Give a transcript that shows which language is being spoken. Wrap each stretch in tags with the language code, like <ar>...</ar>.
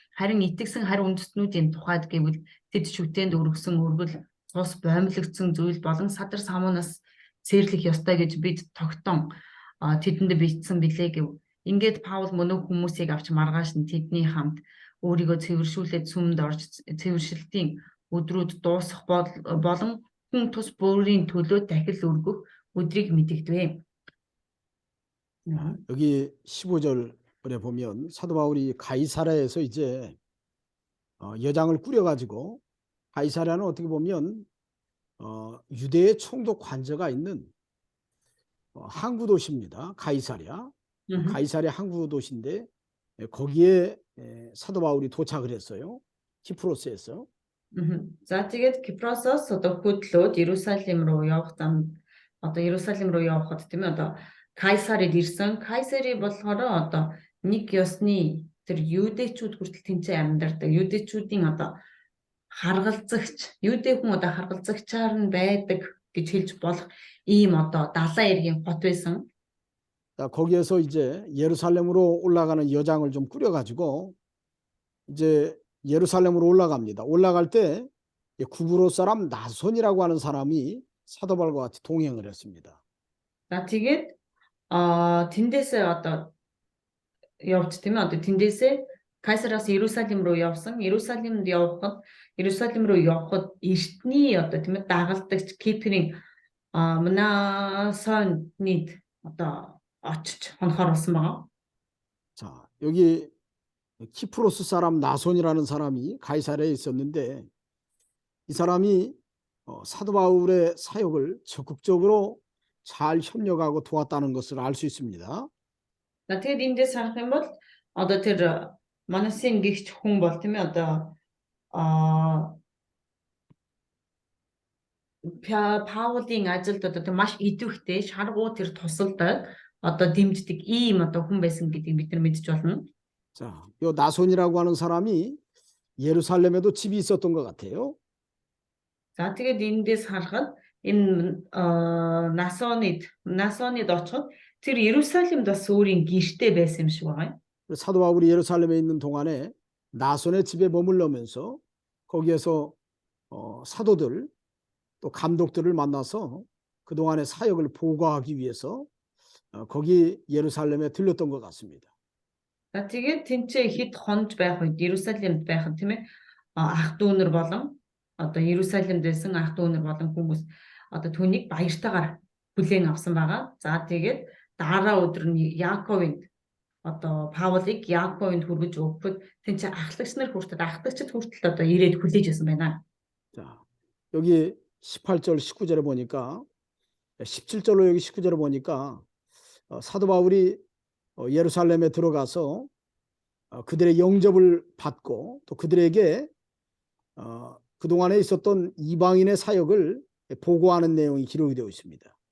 <mn>Харин итгэсэн хар үндэстнүүдийн тухайд гэвэл тэд шүтээнд өргөсөн өргөл цус боомлогдсон зүйл болон садар самуунаас цэрлэх ёстой гэж бид тогтон тэдэнд бичсэн билээ гэв. Ингээд Паул мөнөө хүмүүсийг авч маргааш нь тэдний хамт өөрийгөө цэвэршүүлээд сүмд орж цэвэршилтийн өдрүүд дуусах болон хүн тус бүрийн төлөө дахил өргөх өдрийг мэдэгдэв.</mn> <ko>여기 15절에 보면 사도 바울이 가이사랴에서 이제 여장을 꾸려가지고 가이사랴는 어떻게 보면 유대의 총독 관저가 있는 항구 도시입니다. 가이사랴. 가이사랴 항구 도시인데 거기에 사도 바울이 도착을 했어요. 키프로스에서.</ko> <mn>За тэгээд Кипросоос одоо хөдлөөд Иерусалим руу явах зам одоо Иерусалим руу явхад тийм ээ одоо Кайсарид ирсэн. Кайсари болохоор одоо нэг ёсны тэр юудэчүүд хүртэл тэнцээ амьдардаг. Юудэчүүдийн одоо харгалзагч, юудэ хүн одоо харгалзагчаар нь байдаг гэж хэлж болох ийм одоо далайн эргийн хот байсан.</mn> <ko>거기에서 이제 예루살렘으로 올라가는 여장을 좀 꾸려가지고 이제 예루살렘으로 올라갑니다. 올라갈 때 구브로 사람 나손이라고 하는 사람이 사도 바울과 같이 동행을 했습니다.</ko> <mn>За тэгээд тэндээсээ одоо явж тийм ээ одоо тэндээсээ Кайсараас Иерусалим руу явсан. Иерусалим руу явхад эртний одоо тийм ээ дагалдагч Киприйн Мнасонид одоо очиж хонохоор болсон байгаа.</mn> <ko>자, 여기 키프로스 사람 나손이라는 사람이 가이사랴에 있었는데 이 사람이 사도 바울의 사역을 적극적으로 잘 협력하고 도왔다는 것을 알 수 있습니다.</ko> <mn>За тэгээд эндээс харах юм бол одоо тэр Манасын гихч хүн бол тийм ээ одоо Паулын ажилд одоо маш идэвхтэй шаргуу тэр тусалдаг одоо дэмждэг ийм одоо хүн байсан гэдгийг бид нар мэдж болно.</mn> <ko>자, 요 나손이라고 하는 사람이 예루살렘에도 집이 있었던 것 같아요.</ko> <mn>За тэгээд эндээс харахад энэ Насонид очиход тэр Иерусалимд бас өөрийн гэрте байсан юм шиг байгаа.</mn> <ko>사도 바울이 예루살렘에 있는 동안에 나손의 집에 머물러면서 거기에서 사도들 또 감독들을 만나서 그동안의 사역을 보고하기 위해서 거기 예루살렘에 들렸던 것 같습니다.</ko> <mn>За тэгээд тэнцээ хэд хонж байх үед Иерусалимд байхад тийм ээ ах дүүнэр болон одоо Иерусалимд байсан ах дүүнэр болон хүмүүс одоо түүнийг баяртайгаар хүлээн авсан байгаа. За тэгээд дараа өдөр нь Яаковынд одоо Паулыг Яаковынд хүргэж өгөхөд тэнцээ ахлагч нар ахлагчид хүртэл одоо ирээд хүлээж байсан байна.</mn> <ko>자, 여기 18절 19절에 보니까 17절로 여기 19절에 보니까 사도 바울이 예루살렘에 들어가서 그들의 영접을 받고 또 그들에게 그동안에 있었던 이방인의 사역을 보고하는 내용이 기록이 되어 있습니다.</ko>